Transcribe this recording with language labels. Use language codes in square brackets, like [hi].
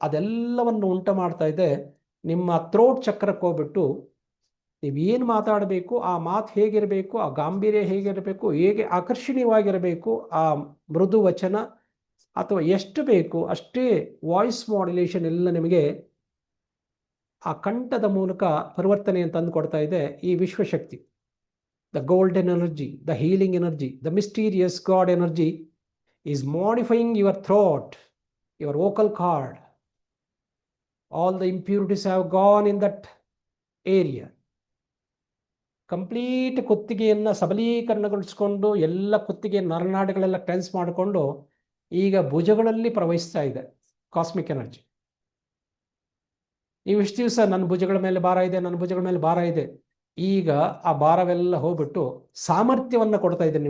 [kn] ಅದೆಲ್ಲವನ್ನು ಉಂಟು ಮಾಡ್ತಾ ಇದೆ. ನಿಮ್ಮ ಥ್ರೋಟ್ ಚಕ್ರಕ್ಕೆ ಹೋಗ್ಬಿಟ್ಟು ನೀವೇನು ಮಾತಾಡಬೇಕು, ಆ ಮಾತು ಹೇಗಿರಬೇಕು, ಆ ಗಾಂಭೀರ್ಯ ಹೇಗಿರಬೇಕು, ಹೇಗೆ ಆಕರ್ಷಣೀಯವಾಗಿರಬೇಕು, ಆ ಮೃದು ವಚನ ಅಥವಾ ಎಷ್ಟು ಬೇಕು ಅಷ್ಟೇ ವಾಯ್ಸ್ ಮಾಡ್ಯುಲೇಷನ್ ಎಲ್ಲ ನಿಮಗೆ ಆ ಕಂಠದ ಮೂಲಕ ಪರಿವರ್ತನೆಯನ್ನು ತಂದು ಕೊಡ್ತಾ ಇದೆ ಈ Vishwashakti. [en] The golden energy, the healing energy, the mysterious God energy is modifying your throat, your vocal cord. All the impurities have gone in that area. [kn] Complete ಕುತ್ತಿಗೆಯನ್ನು ಸಬಲೀಕರಣಗೊಳಿಸಿಕೊಂಡು ಎಲ್ಲ ಕುತ್ತಿಗೆ ನರನಾಡಿಗಳೆಲ್ಲ ಟೆನ್ಸ್ ಮಾಡಿಕೊಂಡು ಈಗ ಭುಜಗಳಲ್ಲಿ ಪ್ರವಹಿಸ್ತಾ ಇದೆ ಕಾಸ್ಮಿಕ್ ಎನರ್ಜಿ. ನೀವು ಇಷ್ಟು ದಿವಸ ನನ್ನ ಭುಜಗಳ ಮೇಲೆ ಭಾರ ಇದೆ, ನನ್ನ ಭುಜಗಳ ಮೇಲೆ ಭಾರ ಇದೆ, ಈಗ ಆ ಭಾರವೆಲ್ಲ ಹೋಗ್ಬಿಟ್ಟು ಸಾಮರ್ಥ್ಯವನ್ನು ಕೊಡ್ತಾ ಇದೆ.